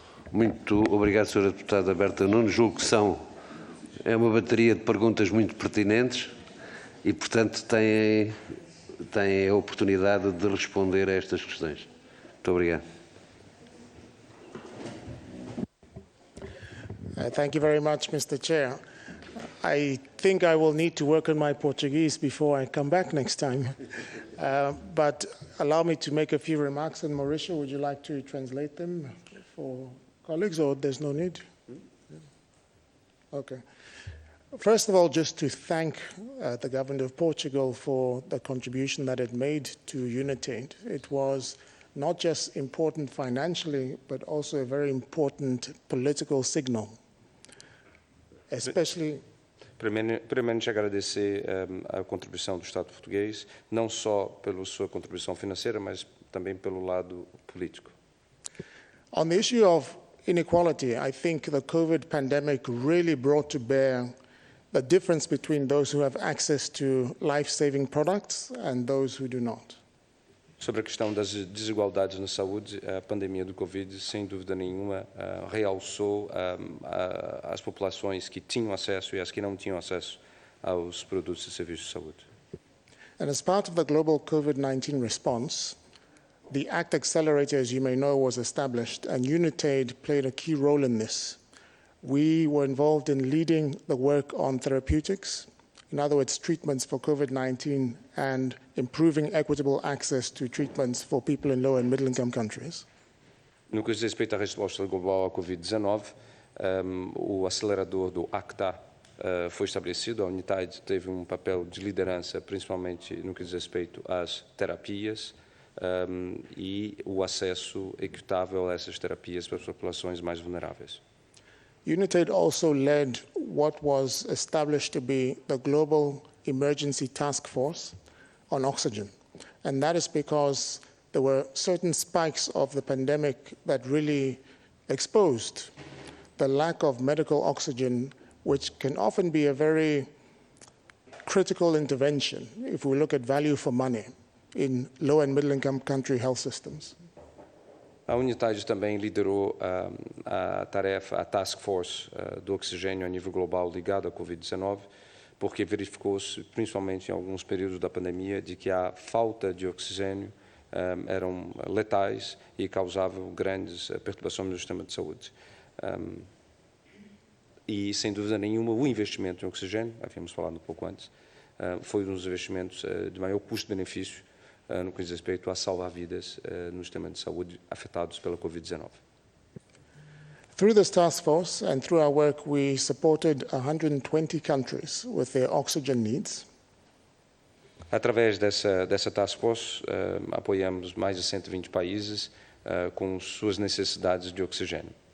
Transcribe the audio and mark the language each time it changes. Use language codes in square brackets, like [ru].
[pt] Muito obrigado, Sra. Deputada Berta Nunes. Julgo que é uma bateria de perguntas muito pertinentes e, portanto, têm a oportunidade de responder a estas questões. Muito obrigado. [en] Thank you very much, Mr. Chair. I think I will need to work on my Portuguese before I come back next time. But allow me to make a few remarks. And Mauricio, would you like to translate them for colleagues, or there's no need? Okay. First of all, just to thank the government of Portugal for the contribution that it made to UNITAID. It was not just important financially, but also a very important political signal, especially... [pt] Primeiramente, agradecer a contribuição do Estado português, não só pela sua contribuição financeira, mas também pelo lado político. [en] On the issue of inequality, I think the COVID pandemic really brought to bear the difference between those who have access to life-saving products and those who do not. [pt] Sobre a questão das desigualdades na saúde, a pandemia do Covid, sem dúvida nenhuma, realçou as populações que tinham acesso e as que não tinham acesso aos produtos e serviços de saúde. [en] And as part of the global COVID-19 response, the ACT Accelerator, as you may know, was established, and UNITAID played a key role in this. We were involved in leading the work on therapeutics, in other words, treatments for COVID-19 and improving equitable access to treatments for people in low and middle-income countries. [pt] No que diz respeito à resposta global à Covid-19, o acelerador do ACTA foi estabelecido. A UNITAID teve um papel de liderança, principalmente no que diz respeito às terapias e o acesso equitável a essas terapias para as populações mais vulneráveis. [en] UNITAID also led what was established to be the Global Emergency Task Force on oxygen. And that is because there were certain spikes of the pandemic that really exposed the lack of medical oxygen, which can often be a very critical intervention if we look at value for money in low and middle income country health systems. [pt] A UNITAID também liderou a tarefa, a Task Force do oxigênio a nível global ligada à Covid-19, porque verificou-se, principalmente em alguns períodos da pandemia, de que a falta de oxigênio eram letais e causavam grandes perturbações no sistema de saúde. E, sem dúvida nenhuma, o investimento em oxigênio, havíamos falado um pouco antes, foi um dos investimentos de maior custo-benefício no que diz respeito a salvar vidas no sistema de saúde afetados pela Covid-19. [en] Through this task force and through our work, we supported 120 countries with their oxygen needs. [pt] Através dessa task force, apoiamos mais de 120 países com suas necessidades de oxigênio.